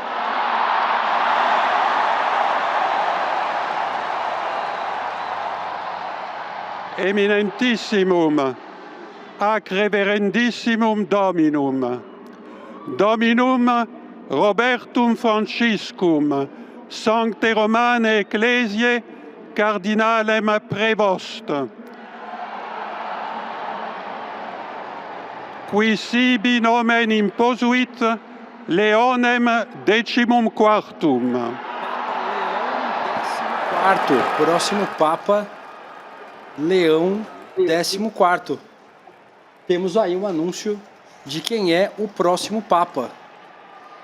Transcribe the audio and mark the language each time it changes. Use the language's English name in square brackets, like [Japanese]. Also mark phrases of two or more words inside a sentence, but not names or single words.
[Latin] Eminentissimum, ac reverendissimum Dominum, Dominum Robertum Franciscum, Sancte Romane Ecclesiae, Cardinalem Prevost, qui sibi nomen imposuit Leonem XIV. [Portuguese] Próximo Papa, Leão XIV. Temos aí um anúncio de quem é o próximo Papa.